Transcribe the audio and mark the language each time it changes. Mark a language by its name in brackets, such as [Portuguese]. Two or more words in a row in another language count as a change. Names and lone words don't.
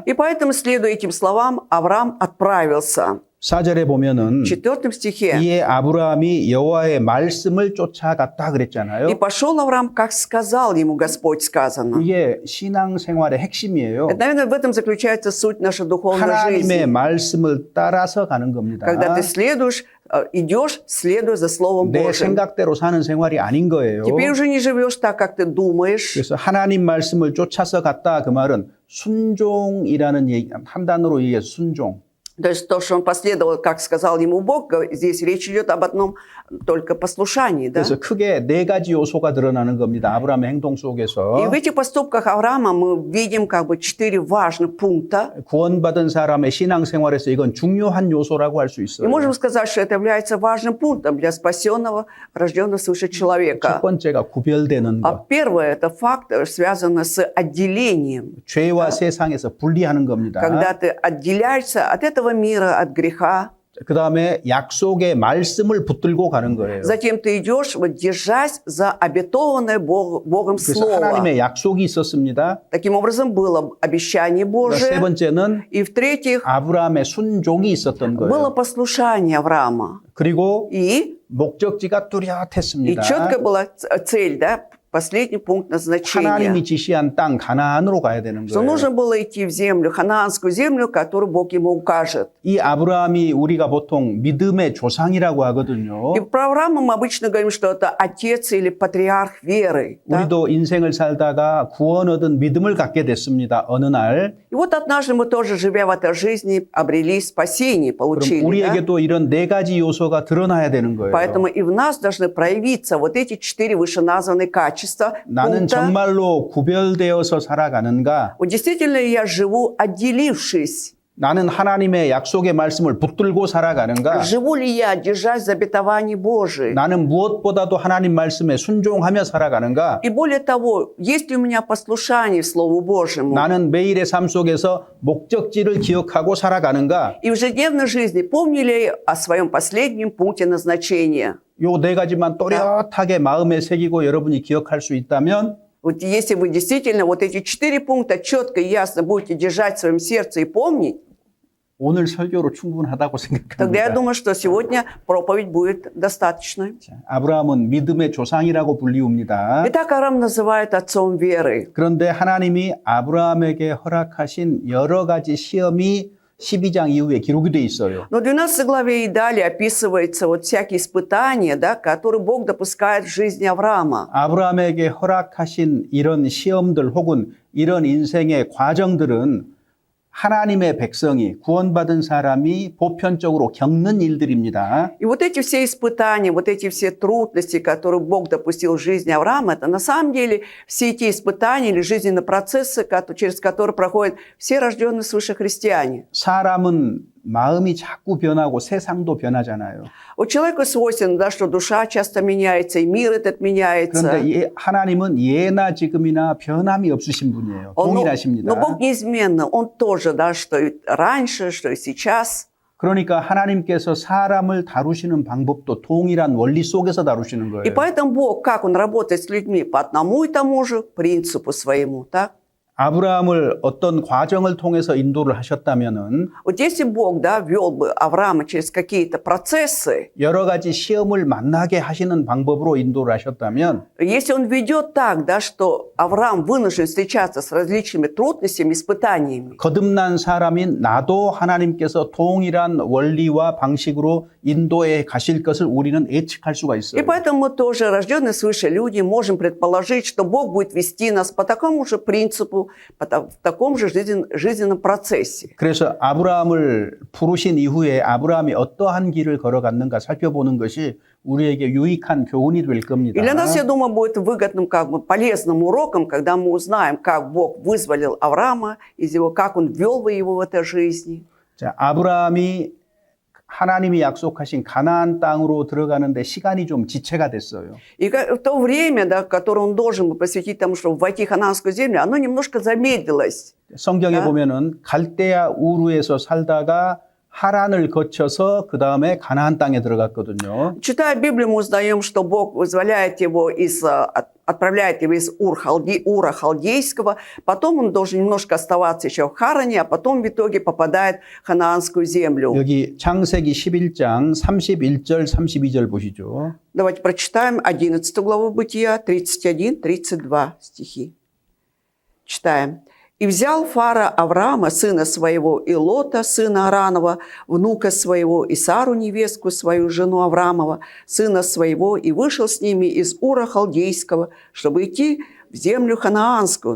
[Russian] И поэтому, следуя этим словам, Авраам отправился. [Korean] 4절에 보면은 [Russian] В 4 стихе. [Korean] 이에 아브라함이 여호와의 말씀을 쫓아갔다 [Russian] И [Korean] 그랬잖아요. [Russian] пошел Авраам, как сказал ему Господь, сказано. [Korean] 이게 신앙생활의 핵심이에요. [Russian] Это, наверное, в этом заключается суть нашей духовной [Korean] 하나님의 [Russian] жизни. [Korean] 말씀을 따라서 가는 겁니다. [Russian] Когда ты идешь, следуя за Словом [Korean] 내 [Russian] Божьим. [Korean] 생각대로 사는 생활이 아닌 거예요. [Russian] Теперь уже не живешь так, как ты думаешь. [Korean] 그래서 하나님 말씀을 쫓아서 갔다 그 말은 순종이라는 얘기, 한 단어로 얘기해서 순종. [Russian] То есть то, что он последовал, как сказал ему Бог, здесь речь идет об одном только послушании. Да? [Korean] 그래서 크게 네 가지 요소가 드러나는 겁니다. 아브라함의 행동 [Russian] И [Korean] 속에서 [Russian] в этих поступках Авраама мы видим как бы 4 важных пункта. [Korean] 구원받은 사람의 신앙생활에서 이건 중요한 요소라고 할 수 [Russian] И [Korean] 있어요. [Russian] можем сказать, что это является важным пунктом для спасенного, рожденного свыше [Korean] 첫 [Russian] человека. [Korean] 번째가 구별되는 [Russian] А [Korean] 것, [Russian] первое – это факт, связанный с отделением. [Korean] 죄와 세상에서 분리하는 겁니다. [Russian] Когда ты отделяешься от этого мира, от греха, [Korean] 그 다음에 약속의 말씀을 붙들고 가는 거예요. [Russian] затем ты идешь, вот, держась за обетованное Богом [Korean] 그래서 [Russian] Слово. [Korean] 하나님의 약속이 있었습니다. [Russian] Таким образом, было обещание [Korean] 세 [Russian] Божие. [Korean] 번째는 [Russian] И в-третьих, [Korean] 아브라함의 순종이 있었던 [Russian] было [Korean] 거예요. [Russian] послушание Авраама. [Korean] 그리고 [Russian] И [Korean] 목적지가 뚜렷했습니다. [Russian] четко была цель, да, последний пункт назначения. [Korean] 하나님이 지시한 땅 가나안으로 가야 되는 [Russian] Что [Korean] 거예요. [Russian] нужно было идти в землю, ханаанскую землю, которую Бог ему укажет. [Korean] 이 아브라함이 우리가 보통 믿음의 조상이라고 하거든요. [Russian] И про Авраама мы обычно говорим, что это отец или патриарх веры. Да? [Korean] 우리도 인생을 살다가 구원 얻은 믿음을 갖게 됐습니다. 어느 날. [Russian] И вот однажды мы тоже, живя в этой жизни, обрели спасение, [Korean] 그럼 [Russian] получили. Да? [Korean] 우리에게도 이런 네 가지 요소가 드러나야 되는 거예요. [Russian] Поэтому и в нас должны проявиться вот эти 4 вышеназванные качества. [Korean] 나는 [Russian] пункта. [Korean] 정말로 구별되어서 살아가는가? [Russian] Вот действительно ли я живу, отделившись? [Korean] 나는 하나님의 약속의 말씀을 붙들고 살아가는가? [Russian] Живу ли я, держась за обетование Божие? [Korean] 나는 무엇보다도 하나님 말씀에 순종하며 살아가는가? [Russian] И более того, есть ли у меня послушание Слову Божьему? [Korean] 나는 매일의 삶 속에서 목적지를 기억하고 살아가는가? [Russian] И в ежедневной жизни помню ли о своем последнем пункте назначения? [Korean] 요 네 가지만 또렷하게 마음에 새기고 여러분이 기억할 수 있다면 [Russian] Вот если вы действительно вот эти 4 пункта четко и ясно будете держать в своем сердце и помнить, [Korean] 오늘 설교로 충분하다고 [Russian] тогда я [Korean] 생각합니다. [Russian] думаю, что сегодня проповедь будет достаточной. [Korean] 자, 아브라함은 믿음의 조상이라고 불리웁니다. [Russian] Итак, Авраам называют отцом веры. [Korean] 그런데 하나님이 아브라함에게 허락하신 여러 가지 시험이 12장 이후에 기록이 돼 있어요. [Russian] Но в 12 главе и далее описывается вот всякие испытания, да, которые Бог допускает в жизни Авраама. [Korean] 아브라함에게 허락하신 이런 시험들 혹은 이런 인생의 과정들은 하나님의 백성이 구원받은 사람이 보편적으로 겪는 일들입니다. [Russian] И вот эти все испытания, вот эти все трудности, которые Бог допустил в жизни Авраама, это на самом деле все эти испытания или жизненные процессы, через которые проходят все рожденные свыше христиане. [Korean] 사람은 마음이 자꾸 변하고 세상도 변하잖아요. [Russian] У человека свойственно, да, что душа часто меняется, и мир этот меняется. [Korean] 그런데 하나님은 예나 지금이나 변함이 없으신 분이에요. 동일하십니다. [Russian] Но Бог неизменно, Он тоже, да, что и раньше, что и сейчас. [Korean] 그러니까 하나님께서 사람을 다루시는 방법도 동일한 원리 속에서 다루시는 [Russian] И [Korean] 거예요. [Russian] поэтому Бог, как Он работает с людьми, по одному и тому же принципу своему, так? [Korean] 아브라함을 어떤 과정을 통해서 인도를 하셨다면은 [Russian] Вот если Бог, да, вел бы Авраама через какие-то процессы, [Korean] 여러 가지 시험을 만나게 하시는 방법으로 인도를 하셨다면 [Russian] если Он ведет так, да, что Авраам вынужден встречаться с различными трудностями, испытаниями, [Korean] 거듭난 사람인 나도 하나님께서 동일한 원리와 방식으로 인도에 가실 것을 우리는 예측할 수가 [Russian] и [Korean] 있어요. [Russian] поэтому мы тоже, рожденные свыше люди, можем предположить, что Бог будет вести нас по такому же принципу, в таком же жизненном процессе. [Korean] 그래서 아브라함을 부르신 이후에 아브라함이 어떠한 길을 걸어갔는가 살펴보는 것이 우리에게 유익한 교훈이 될 겁니다. [Russian] И для нас, я думаю, будет выгодным, как бы полезным уроком, когда мы узнаем, как Бог вызволил Авраама из его, как Он вел его в этой жизни. [Korean] 자, 아브라함이 하나님이 약속하신 가나안 땅으로 들어가는데 시간이 좀 지체가 됐어요. [Russian] И то время, да, которое он должен был посвятить тому, чтобы войти в ханаанскую землю, оно немножко замедлилось. [Korean] 성경에 보면은 갈대아 우르에서 살다가 하란을 거쳐서 그 다음에 가나안 땅에 들어갔거든요. [Russian] Читая Библию, мы узнаем, что Бог вызволяет его отправляет его из Ура Халдейского, потом он должен немножко оставаться еще в Харане, а потом в итоге попадает в ханаанскую землю. [Korean] 여기 창세기 11장 31절 32절 보시죠. [Russian] Давайте прочитаем 11 главу Бытия, 31-32 стихи. Читаем. «И взял Фара Авраама, сына своего, и Лота, сына Аранова, внука своего, и Сару, невестку свою, жену Авраамова, сына своего, и вышел с ними из Ура Халдейского, чтобы идти в землю ханаанскую.